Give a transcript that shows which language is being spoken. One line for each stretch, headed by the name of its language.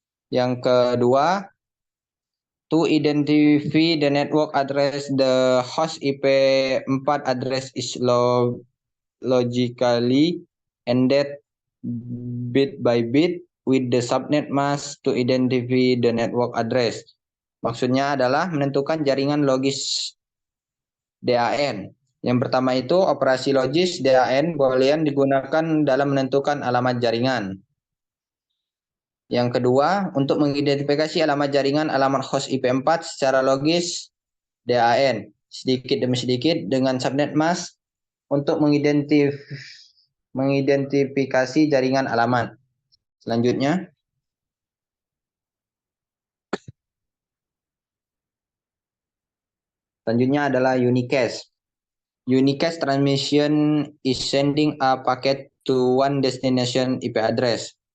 Indonesian: Yang kedua,
English: to identify the network address, the host IP 4 address is logically ended bit by bit with the subnet mask to identify the network address.
Indonesian: Maksudnya adalah menentukan jaringan logis DAN. Yang pertama itu operasi logis DAN Boolean digunakan dalam menentukan alamat jaringan. Yang kedua, untuk mengidentifikasi alamat jaringan alamat host IP 4 secara logis DAN sedikit demi sedikit dengan subnet mask untuk mengidentifikasi jaringan alamat. Selanjutnya adalah unicast.
English: Unicast transmission is sending a packet to one destination IP address.